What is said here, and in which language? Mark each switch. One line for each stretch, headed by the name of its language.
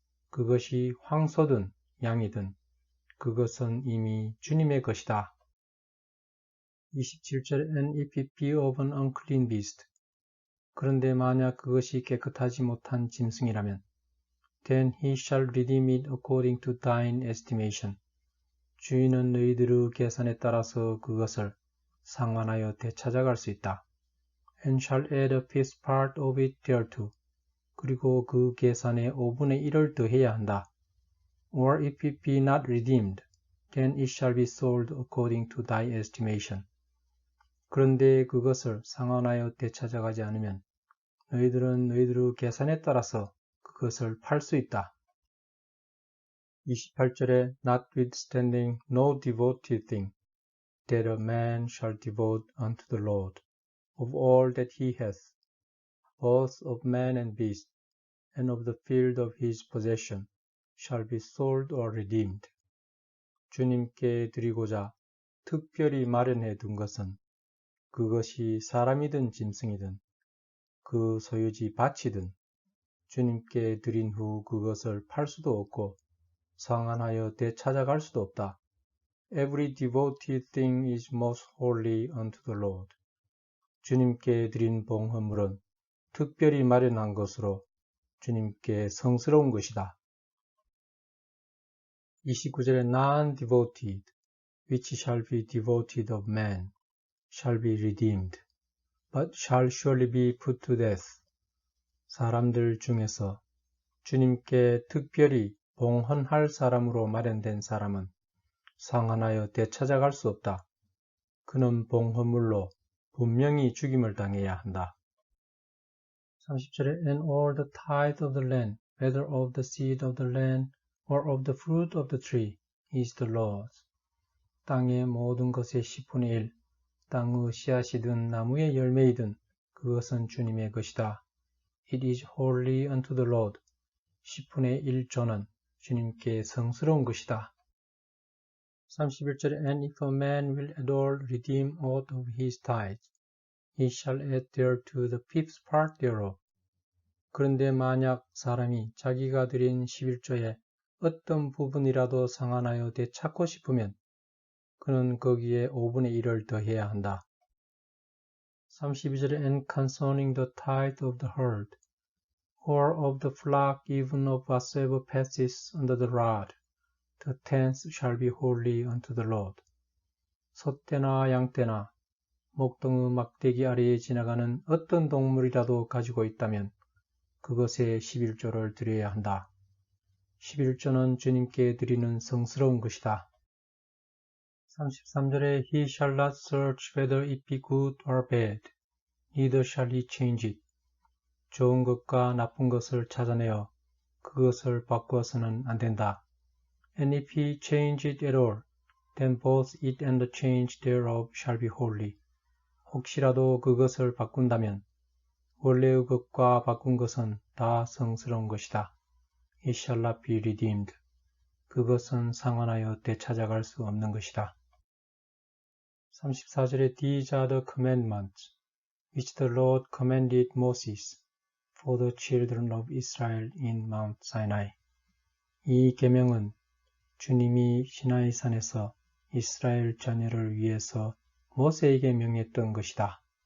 Korean: 그것이 황소든 양이든 그것은 이미 주님의 것이다.
English: 27절에 And if it be of an unclean beast.
Korean: 그런데 만약 그것이 깨끗하지 못한 짐승이라면
English: Then he shall redeem it according to thine estimation.
Korean: 주인은 너희들의 계산에 따라서 그것을 상환하여 되찾아갈 수 있다.
English: And shall add a fifth part of it thereto.
Korean: 그리고 그 계산에 5분의 1을 더해야 한다.
English: Or if it be not redeemed, then it shall be sold according to thy estimation.
Korean: 그런데 그것을 상환하여 되찾아가지 않으면 너희들은 너희들의 계산에 따라서 그것을 팔 수 있다.
English: 28절에 Notwithstanding no devoted thing, that a man shall devote unto the Lord, of all that he hath, both of man and beast, and of the field of his possession, shall be sold or redeemed.
Korean: 주님께 드리고자 특별히 마련해 둔 것은 그것이 사람이든 짐승이든 그 소유지 밭이든 주님께 드린 후 그것을 팔 수도 없고 상환하여 되찾아갈 수도 없다.
English: Every devoted thing is most holy unto the Lord.
Korean: 주님께 드린 봉헌물은 특별히 마련한 것으로 주님께 성스러운 것이다.
English: 29절에 Non-devoted, which shall be devoted of man, shall be redeemed, but shall surely be put to death.
Korean: 사람들 중에서 주님께 특별히 봉헌할 사람으로 마련된 사람은 상환하여 되찾아갈 수 없다. 그는 봉헌물로 분명히 죽임을 당해야 한다.
English: 30절에 And all the tithe of the land, whether of the seed of the land or of the fruit of the tree, is the Lord's.
Korean: 땅의 모든 것의 10분의 1, 땅의 씨앗이든 나무의 열매이든 그것은 주님의 것이다.
English: It is holy unto the Lord.
Korean: 10분의 1조는 주님께 성스러운 것이다.
English: 31절에 And if a man will at all redeem aught of his tithe, he shall add thereto the fifth part thereof.
Korean: 그런데 만약 사람이 자기가 드린 11조에 어떤 부분이라도 상환하여 되찾고 싶으면 그는 거기에 5분의 1을 더해야 한다.
English: 32절에 And concerning the tithe of the herd, or of the flock even of whatsoever passes under the rod, the tenth shall be holy unto the Lord.
Korean: 소떼나 양떼나 목동의 막대기 아래에 지나가는 어떤 동물이라도 가지고 있다면 그것에 11조를 드려야 한다. 11조는 주님께 드리는 성스러운 것이다.
English: 33절에 He shall not search whether it be good or bad, neither shall he change it.
Korean: 좋은 것과 나쁜 것을 찾아내어 그것을 바꾸어서는 안 된다.
English: And if he change it at all, then both it and the change thereof shall be holy.
Korean: 혹시라도 그것을 바꾼다면 원래의 것과 바꾼 것은 다 성스러운 것이다.
English: It shall not be redeemed.
Korean: 그것은 상환하여 되찾아갈 수 없는 것이다.
English: 34절에 These are the commandments which the Lord commanded Moses for the children of Israel in Mount Sinai.
Korean: 이 계명은 주님이 시나이산에서 이스라엘 자녀를 위해서 모세에게 명했던 것이다.